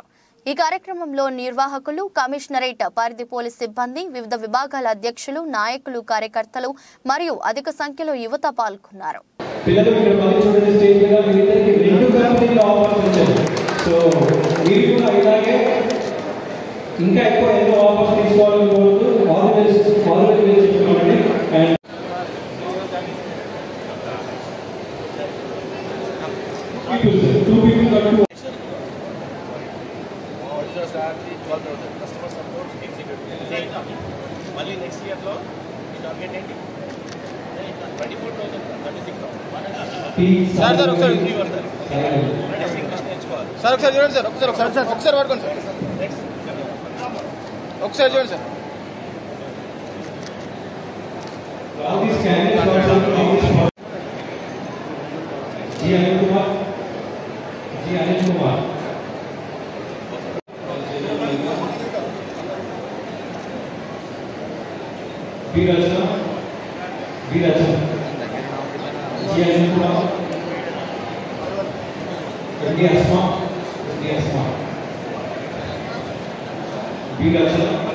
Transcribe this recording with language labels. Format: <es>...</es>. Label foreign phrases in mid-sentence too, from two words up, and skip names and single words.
<te>ఈ కార్యక్రమంలో నిర్వాహకులు, కమిషనరేట్ పరిధి పోలీస్ సిబ్బంది, వివిధ విభాగాల అధ్యక్షులు, నాయకులు, కార్యకర్తలు మరియు అధిక సంఖ్యలో యువత పాల్గొన్నారు. పిల్లలు మీరు మళ్ళీ చూడండి, స్టేజ్ మీద మీరిద్దరికి 2 కంపెనీల ఆఫర్స్ వచ్చాయి. సో మీరు కూడా ఇలాగే ఇంకా ఎక్కువ ఎన్నో ఆఫర్స్ తీసుకోవాలని కోరుతూ</te> <en>all the best</en> <te>చెప్పుకోండి.</te> <en>అండ్ two people got to customer support executive. Mali next year lo target enti 24,000 36,000.</en> <te>Sir ఒకసారి చూడండి సార్, ఒకసారి పడుకోండి సార్, ఒకసారి చూడండి సార్.</te> <hi>जी अनिल कुमार बीरचना जी अनिल कुमार अस्मा बीरचना</hi>